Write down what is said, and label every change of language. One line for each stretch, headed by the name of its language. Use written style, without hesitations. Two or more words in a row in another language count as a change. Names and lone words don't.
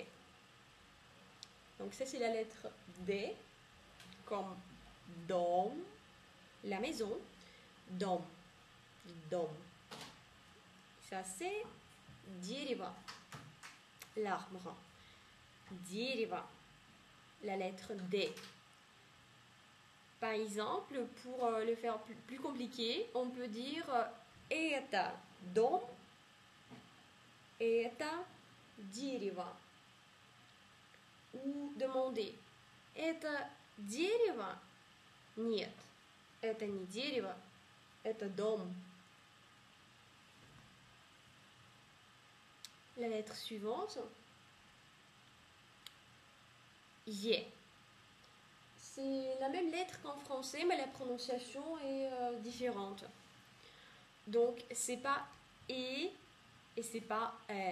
French: Donc ça, c'est la lettre D, comme dom, la maison, dom, dom. Ça, c'est дерево, l'arbre. Дерево, la lettre D. Par exemple, pour le faire plus compliqué, on peut dire
Russian: это дом, это дерево.
French: Ou demander
Russian: это дерево? Нет, это не дерево, это дом.
French: La lettre suivante, Y. C'est la même lettre qu'en français, mais la prononciation est différente. Donc, c'est pas E et c'est pas E.